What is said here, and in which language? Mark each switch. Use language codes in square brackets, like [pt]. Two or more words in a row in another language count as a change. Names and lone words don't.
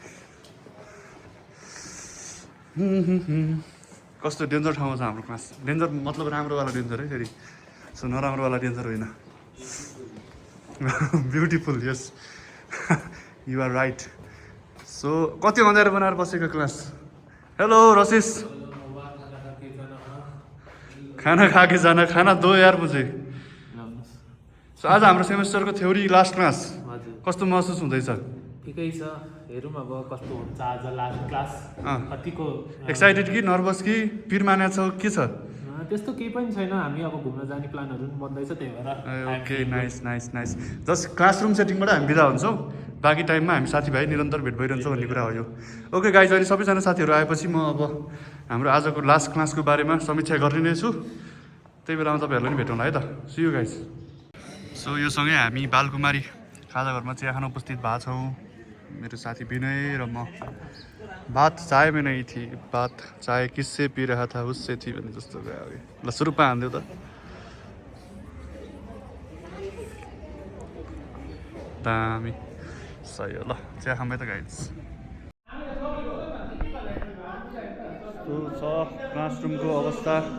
[ne] कस्तो डेन्जर ठाउँमा छ हाम्रो क्लास डेन्जर मतलब राम्रोवाला डेन्जर है फेरि सो नराम्रोवाला डेन्जर होइन [en] beautiful yes you are right so [ne] कति अँध्यारो बनाएर बसेको क्लास हेलो रसिस [hi] खाना खाके जाना खाना दो यार मुझे [ne] सो आज हाम्रो सेमेस्टरको [en] theory last class [ne] कस्तो महसुस हुँदैछ ठिकै छ हेरौँ अब कस्तो हुन्छ आज [en] last class [ne] कतिको एक्साइटेड कि नर्भस कि पिर माने छौ के छ त्यस्तो केही पनि छैन हामी अब घुम्न जाने प्लानहरू पनि बन्दैछ त्यही भएर [en] okay nice just classroom [ne] सेटिङबाट हामी बिदा हुन्छौँ बाँकी टाइममा हामी साथीभाइ निरन्तर भेट भइरहन्छौँ भन्ने कुरा हो यो [en] okay guys [ne] अहिले सबैजना साथीहरू आएपछि म अब हाम्रो आजको [en] last classको [ne] बारेमा समीक्षा गर्ने नै छु त्यही बेलामा तपाईँहरूलाई पनि भेटौँला है त [en] see you guys so [ne] यो सँगै हामी बालकुमारी खाजा घरमा चिया खान उपस्थित भएको छौँ मेरो साथी विनय र म [hi] बात चाय में नहीं थी बात चाय किससे पी रहा था उससे थी [ne] भने जस्तो गयो अघि ल सुरुपमा हान्दियो त दामी सही हो ल चिया खाँदै त गाइज छ क्लासरुमको अवस्था